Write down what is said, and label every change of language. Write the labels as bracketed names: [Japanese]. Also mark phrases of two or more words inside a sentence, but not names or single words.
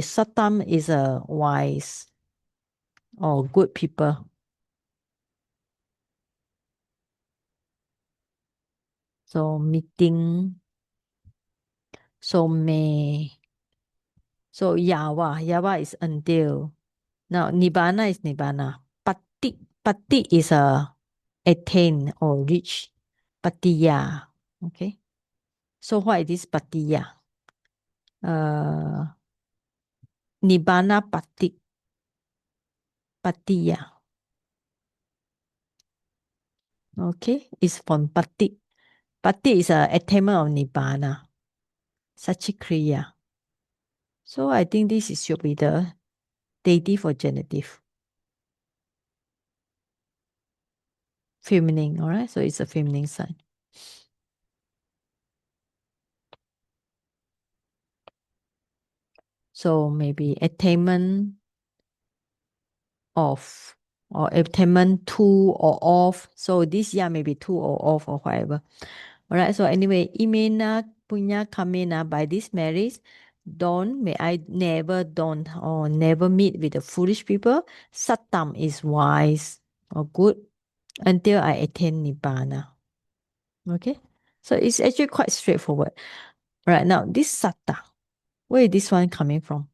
[English] Satam is a wise or good people. So meeting. So may. So yawa is until. Now nibbana is nibbana. Pati is a attain or reach. Patiya. Okay. So what is this patiya? [Pali] Nibbana patiya. [English] Okay, it's from pati. Pati is a attainment of nibbana. Sachikriya. So I think this should be the dative or genitive. Feminine, all right? So it's a feminine sign. So maybe attainment of or attainment to or of. So this year maybe to or of or whatever. All right. So anyway, [Pali] imena punya kamena [English] by this marriage. May I never don't or never meet with the foolish people. Satam is wise or good until I attain nibbana. Okay. So it's actually quite straightforward. Right now, this satta, where is this one coming from?